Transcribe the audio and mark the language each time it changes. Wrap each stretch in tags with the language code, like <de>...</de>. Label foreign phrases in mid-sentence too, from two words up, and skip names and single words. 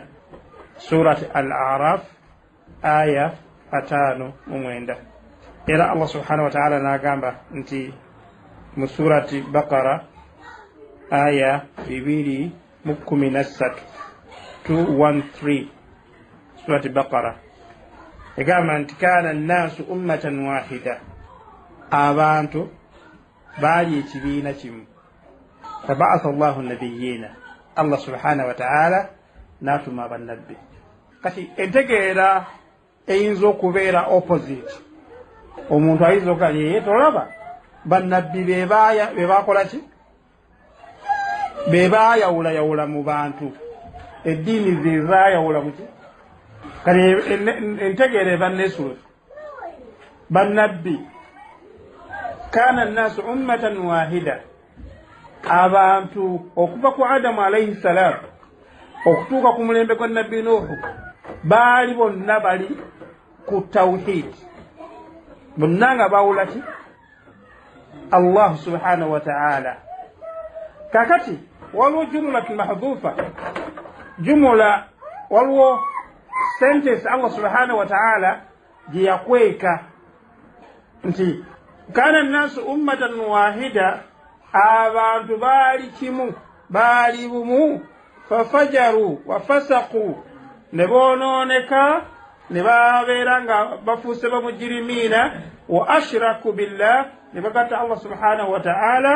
<lg>Surati Al-A'raf aya 59. Era Allah</lg> <ar>سبحانه وتعالى</ar> <lg>n'agamba nti mu surati Baqara aya 213 213, surati Baqara egamba nti</lg> <ar>كان الناس أمة واحدة,</ar> <lg>abantu baali ekibiina kimu.</lg> <ar>فبعث الله النبيين,</ar> <lg>Allah</lg> <ar>سبحانه وتعالى</ar> <lg>n'atuma abannabbi. Kati entegeera eyinza okubeera opposite, omuntu ayinza okugamba yeye tolaba bannabbi be baakola ki, be baayawulayawula mu bantu, eddiini ze zaayawula mu ki. Kati entegeera eba nesuuti bannabbi</lg> <ar>كان الناس أمة واحدة,</ar> <lg>abantu okuva ku Adamu</lg> <ar>عليه السلام</ar> <lg>okutuuka ku mulembe gwa nabbi Nuhu baali bonna bali ku tawhid, bonna nga bawula ki Allah</lg> <ar>سبحانه وتعالى.</ar> <lg>Kakati waliwo</lg> <ar>جملة محذوفة,</ar> <lg>jumla waliwo sentence Allah</lg> <ar>سبحانه وتعالى</ar> <lg>gye yakweka nti</lg> <ar>كان الناس أمة واحدة,</ar> <lg>abantu baali kimu, baali bumu.</lg> <ar>ففجروا وفسقوا,</ar> <lg>ne bonooneka ne babeera nga bafuuse bamujirimiina.</lg> <ar>وأشركوا بالله,</ar> <lg>ne bagatta Allah</lg> <ar>سبحانه وتعالى.</ar>